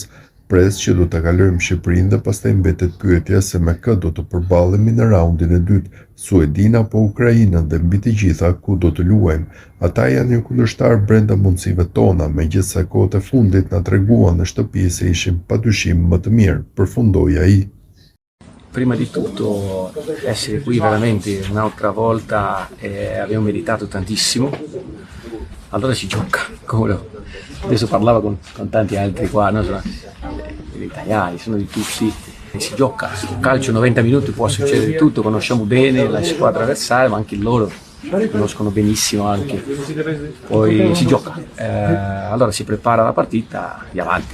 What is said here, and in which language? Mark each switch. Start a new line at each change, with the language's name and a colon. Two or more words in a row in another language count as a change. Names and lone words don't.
Albanian: Pres që do ta kalojmë Shqipërinë dhe pastaj mbetet pyetja se me kë do të përballemi në raundin e dytë, Suedin apo Ukrainën dhe mbi të gjitha ku do të luajmë. Ata janë një kundërshtar brenda mundësive tona, megjithse kohët e fundit na treguan në shtëpi se ishim padyshim më të mirë, përfundoi ai.
Italian: Prima di tutto essere qui veramente un'altra volta abbiamo meritato tantissimo, allora si gioca, adesso parlavo con tanti altri qua, no? Sono degli italiani, sono di tutti, si gioca, sul calcio 90 minuti può succedere tutto, conosciamo bene la squadra avversaria ma anche loro conoscono benissimo anche, poi si gioca, allora si prepara la partita di avanti.